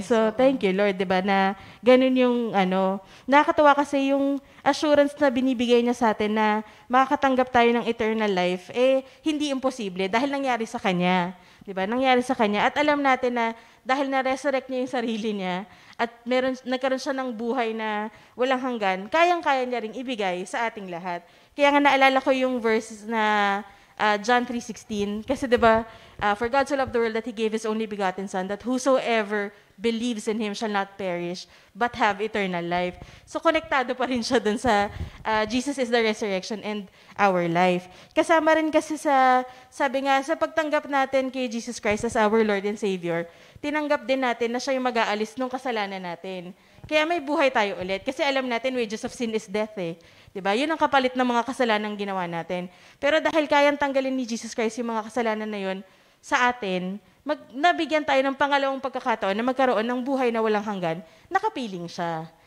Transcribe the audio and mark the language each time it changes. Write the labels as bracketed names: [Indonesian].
[English] So, thank you, Lord, [Filipino] diba, na ganun yung, nakakatawa kasi yung assurance na binibigay niya sa atin na makakatanggap tayo ng eternal life, hindi imposible dahil nangyari sa Kanya. Diba? Nangyari sa Kanya. At alam natin na dahil na-resurrect niya yung sarili niya at nagkaroon siya ng buhay na walang hanggan, kayang-kaya niya ring ibigay sa ating lahat. Kaya nga naalala ko yung verses na John 3:16, kasi diba, [English] for God so loved the world that He gave His only begotten Son, that whosoever believes in Him shall not perish, but have eternal life. [Filipino] So, konektado pa rin siya dun sa [English] Jesus is the resurrection and our life. [Filipino] Kasama rin kasi sabi nga, sa pagtanggap natin kay Jesus Christ [English] as our Lord and Savior, [Filipino] tinanggap din natin na siya yung mag-aalis ng kasalanan natin. Kaya may buhay tayo ulit. Kasi alam natin, [English] wages of sin is death [Filipino] eh. Diba? Yun ang kapalit ng mga kasalanan ginawa natin. Pero dahil kayang tanggalin ni Jesus Christ yung mga kasalanan na yun sa atin, nabigyan tayo ng pangalawang pagkakataon na magkaroon ng buhay na walang hanggan, nakapiling siya.